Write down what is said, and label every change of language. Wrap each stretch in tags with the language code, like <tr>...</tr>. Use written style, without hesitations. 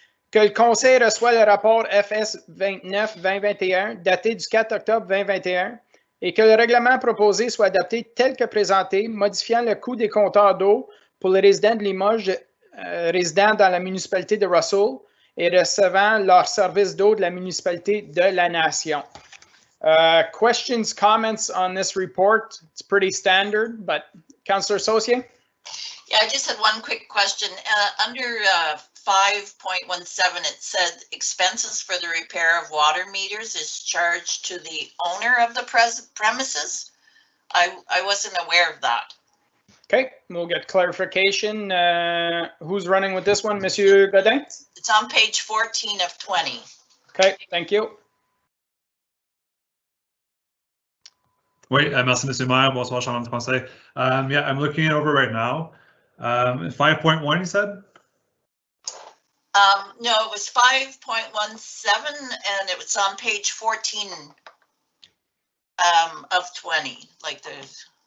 <fr>Que le Conseil reçoit le rapport FS 29-2021 daté du 4 octobre 2021 et que le règlement proposé soit adopté tel que présenté, modifiant le coût des compteurs d'eau pour les résidents de Limoges résidant dans la municipalité de Russell et recevant leur service d'eau de la municipalité de la Nation.</fr> <en>Questions, comments on this report? It's pretty standard, but Councillor Saucier? Yeah, I just had one quick question. Under 5.17, it said expenses for the repair of water meters is charged to the owner of the premises. I wasn't aware of that. Okay, we'll get clarification. Who's running with this one, Monsieur Godin? It's on page 14 of 20. Okay, thank you.</en> <fr>Oui, merci, Monsieur Maire. Bonsoir, Chambre du Conseil.</fr> <en>Yeah, I'm looking it over right now. 5.1, you said? No, it was 5.17, and it was on page 14 of 20. Like there's.</en>